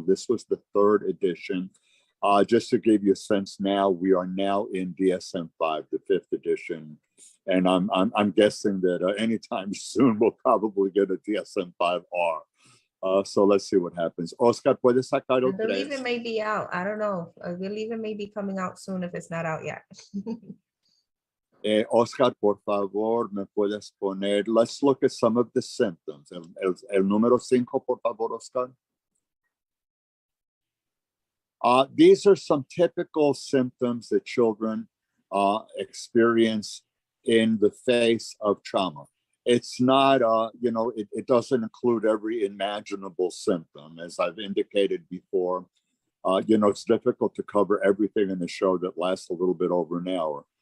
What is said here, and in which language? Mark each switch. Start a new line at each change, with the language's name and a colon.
English: This was the 3rd edition. Just to give you a sense now, we are now in DSM-5, the 5th edition. And I'm guessing that anytime soon, we'll probably get a DSM-5R. So let's see what happens.
Spanish: Oscar, puedes sacar el 3?
English: I believe it may be out. I don't know. I believe it may be coming out soon if it's not out yet.
Spanish: Oscar, por favor, me puedes poner.
English: Let's look at some of the symptoms.
Spanish: El número 5, por favor, Oscar.
English: These are some typical symptoms that children experience in the face of trauma. It's not, it doesn't include every imaginable symptom. As I've indicated before, it's difficult to cover everything in a show that lasts a little bit over an hour.